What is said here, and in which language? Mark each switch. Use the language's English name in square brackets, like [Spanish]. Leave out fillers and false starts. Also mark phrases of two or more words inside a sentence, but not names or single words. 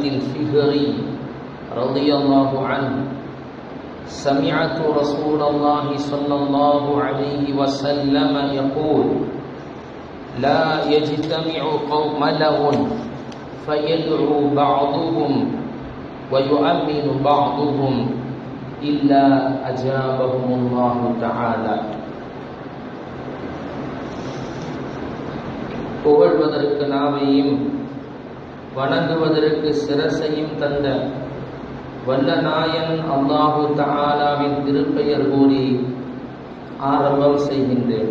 [Arabic] الفهري رضي الله عنه: سمعت رسول الله صلى الله عليه وسلم يقول: لا يجتمع قوم له فيدعو بعضهم ويؤمن بعضهم إلا أجابهم الله تعالى. [Tamil] புகழ்வதற்கு நாவையும் வணங்குவதற்கு சிரசையும் தந்த வல்ல நாயன் அல்லாஹு தஆலாவின் திருப்பெயர் கூறி ஆரம்பம் செய்கின்றேன்.